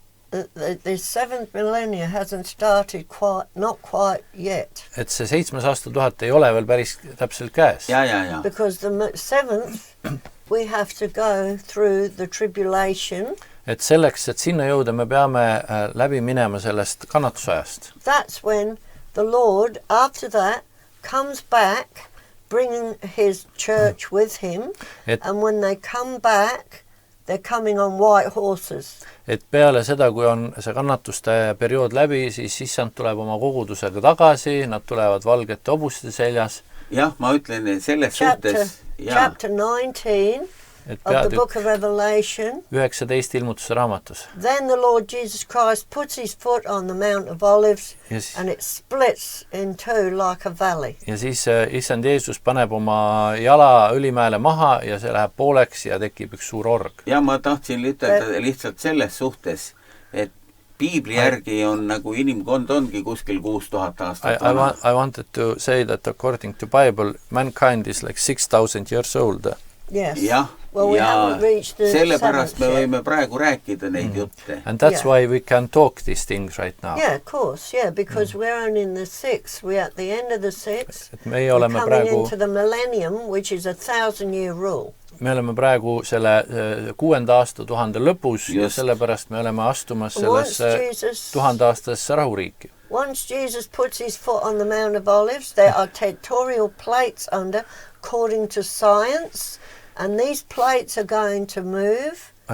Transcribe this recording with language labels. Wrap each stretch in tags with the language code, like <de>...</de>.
<en>The 7th millennia hasn't started not quite yet.</en> <et>Et see 7. aastatuhat ei ole veel päris täpselt käes. Ja.</et> <en>Because the 7th, we have to go through the tribulation.</en> <et>Et selleks, et sinna jõuda, me peame läbi minema sellest kannatusajast.</et> <en>That's when the Lord, after that, comes back, bringing his church with him. And when they come back, they're coming on white horses.</en> <et>Et peale seda, kui on see kannatuste periood läbi, siis issand tuleb oma kogudusega tagasi, nad tulevad valgete hobuste seljas. Jah, ma ütlen selles suhtes.</et> <en>Chapter 19 of the book of Revelation.</en> <et>19 ilmutuse raamatus.</et> <en>Then the Lord Jesus Christ puts his foot on the Mount of Olives and it splits in two like a valley.</en> <et>Ja siis issand Jeesus paneb oma jala Õlimäele maha ja see läheb pooleks ja tekib üks suur org. Ja ma tahtsin ütelda lihtsalt selles suhtes, et Piibli järgi on nagu inimkond ongi kuskil 6000 aastat vana.</et> <en>I wanted to say that according to Bible, mankind is like 6000 years old. Yes.</en> <et>Jah,</et> <en>well, we haven't reached the</en> <et>sellepärast me võime praegu rääkida neid jutte.</et> <en>And that's why we can talk these things right now. Yeah, of course, yeah, because we're only in the 6th. We're at the end of the 6th. We're coming into the millennium, which is 1,000-year rule.</en> <et>Me oleme praegu selle 6. aastatuhande lõpus ja sellepärast me oleme astumas sellesse 1000-aastasesse rahuriiki.</et> <en>Once Jesus puts his foot on the Mount of Olives, there are tectorial plates under, according to science, and these plates are going to move.</en>